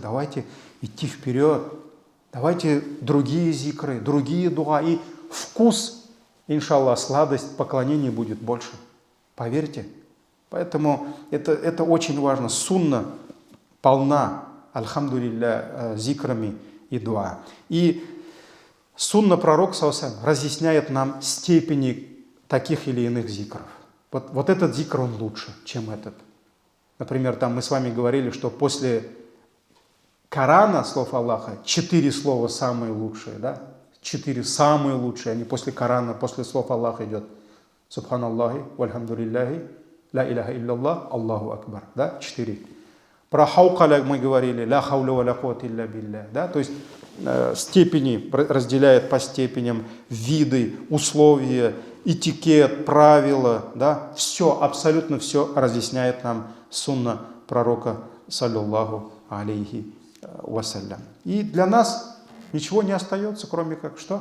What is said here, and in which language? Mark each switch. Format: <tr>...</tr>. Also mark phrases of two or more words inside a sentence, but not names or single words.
<ru>Давайте идти вперед, давайте другие зикры, другие дуа, и вкус, иншаллах, сладость поклонения будет больше. Поверьте. Поэтому это очень важно. Сунна полна, альхамдулилля, зикрами и дуа. И сунна пророка,</ru> <ar>صلى الله عليه وسلم,</ar> <ru>разъясняет нам степени таких или иных зикров. Вот этот зикр, он лучше, чем этот. Например, там мы с вами говорили, что после Корана, слов Аллаха, 4 слова самые лучшие, да? 4 самые лучшие, они после Корана, после слов Аллаха идет.</ru> <ar>سبحان الله والحمد لله لا إله إلا الله الله أكبر.</ar> <ru>Да? 4. Про хаукаля мы говорили,</ru> <ar>لا حول ولا قوة إلا بالله.</ar> <ru>Да? То есть степени разделяет по степеням, виды, условия, этикет, правила. Да? Все, абсолютно все разъясняет нам сунна пророка,</ru> <ar>صلى الله عليه وسلم.</ar> <ru>И для нас ничего не остается, кроме как что?</ru>